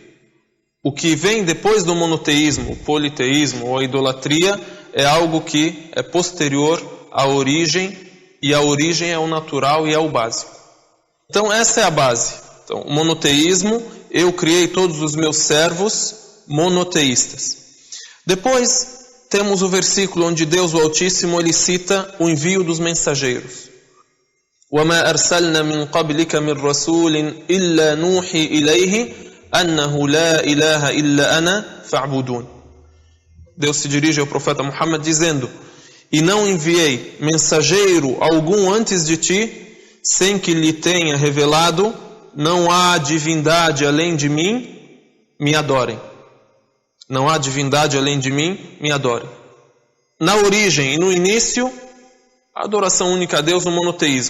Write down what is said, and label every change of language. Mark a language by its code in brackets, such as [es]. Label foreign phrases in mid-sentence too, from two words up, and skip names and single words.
[pt] O que vem depois do monoteísmo, o politeísmo ou a idolatria, é algo que é posterior à origem, e a origem é o natural e é o básico. Então essa é a base. Então, o monoteísmo, eu criei todos os meus servos monoteístas. Depois temos o versículo onde Deus, o Altíssimo, ele cita o envio dos mensageiros. [ar] وَمَا أَرْسَلْنَا مِنْ قَبْلِكَ مِنْ رَسُولٍ إِلَّا نُوحِي إِلَيْهِ أَنَّهُ لَا إِلَهَ إِلَّا أَنَا فَاعْبُدُونِ. [pt] Deus se dirige ao profeta Muhammad dizendo: e não enviei mensageiro algum antes de ti, sem que lhe tenha revelado, não há divindade além de mim, me adorem. Não há divindade além de mim, me adorem. Na origem e no início, a adoração única a Deus no monoteísmo.